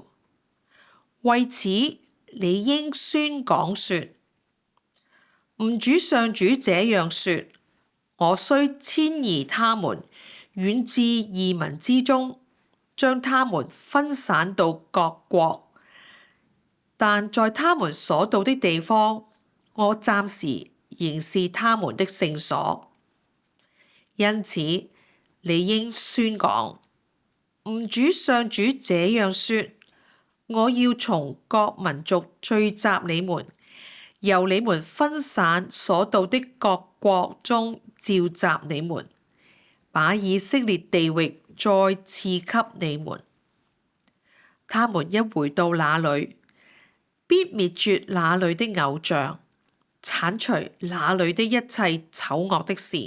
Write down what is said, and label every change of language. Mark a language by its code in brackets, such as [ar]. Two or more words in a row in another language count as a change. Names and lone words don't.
[zh] 為此，你應宣講說：主上主這樣說，我雖遷移他們遠至異民之中，將他們分散到各國，但在他們所到的地方，我暫時仍是他們的聖所。因此，你應宣講：主上主這樣說，我要從各民族聚集你們，由你們分散所到的各國中召集你們，把以色列地域再賜給你們。他們一回到那裏，必滅絕那裏的偶像，剷除那裏的一切醜惡的事。